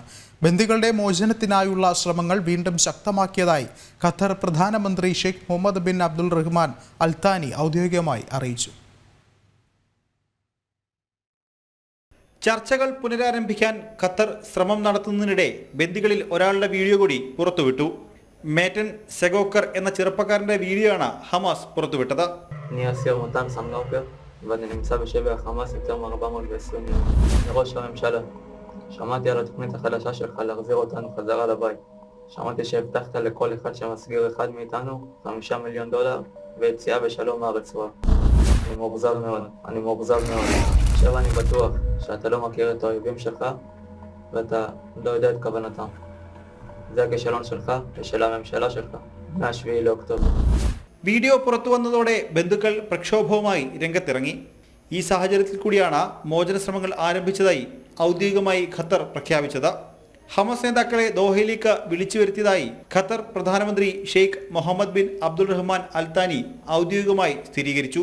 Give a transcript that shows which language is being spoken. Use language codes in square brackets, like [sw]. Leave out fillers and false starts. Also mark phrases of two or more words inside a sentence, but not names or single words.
[ml] ബന്ദികളുടെ മോചനത്തിനായുള്ള ശ്രമങ്ങൾ വീണ്ടും ശക്തമാക്കിയതായി ഖത്തർ പ്രധാനമന്ത്രി ഷെയ്ഖ് മുഹമ്മദ് ബിൻ അബ്ദുൽ റഹ്മാൻ അൽ താനി ഔദ്യോഗികമായി അറിയിച്ചു. ചർച്ചകൾ പുനരാരംഭിക്കാൻ ഖത്തർ ശ്രമം നടത്തുന്നതിനിടെ ബന്ദികളിൽ ഒരാളുടെ വീഡിയോ കൂടി പുറത്തുവിട്ടു. മേറ്റൻ സെഗോക്കർ എന്ന ചെറുപ്പക്കാരന്റെ വീഡിയോ ആണ് ഹമാസ് പുറത്തുവിട്ടത്. [he] ואני נמצא בשבי החמאס יותר מ-420 יום. מראש הממשלה, שמעתי על התוכנית החדשה שלך להחזיר אותנו חזרה לבית. שמעתי שהבטחת לכל אחד שמסגיר אחד מאיתנו $5 מיליון ויציאה בשלום מהרצועה. אני מאוכזב מאוד. עכשיו אני בטוח שאתה לא מכיר את האויבים שלך ואתה לא יודע את כוונתם. זה הכישלון שלך ושל הממשלה שלך מ-7 לאוקטובר. [ml] വീഡിയോ പുറത്തു വന്നതോടെ ബന്ധുക്കൾ പ്രക്ഷോഭവുമായി രംഗത്തിറങ്ങി. ഈ സാഹചര്യത്തിൽ കൂടിയാണ് മോചന ശ്രമങ്ങൾ ആരംഭിച്ചതായി ഔദ്യോഗികമായി ഖത്തർ പ്രഖ്യാപിച്ചത്. ഹമാസ് നേതാക്കളെ ദോഹയിലേക്ക് വിളിച്ചു വരുത്തിയതായി ഖത്തർ പ്രധാനമന്ത്രി ഷെയ്ഖ് മുഹമ്മദ് ബിൻ അബ്ദുൽ റഹ്മാൻ അൽ താനി ഔദ്യോഗികമായി സ്ഥിരീകരിച്ചു.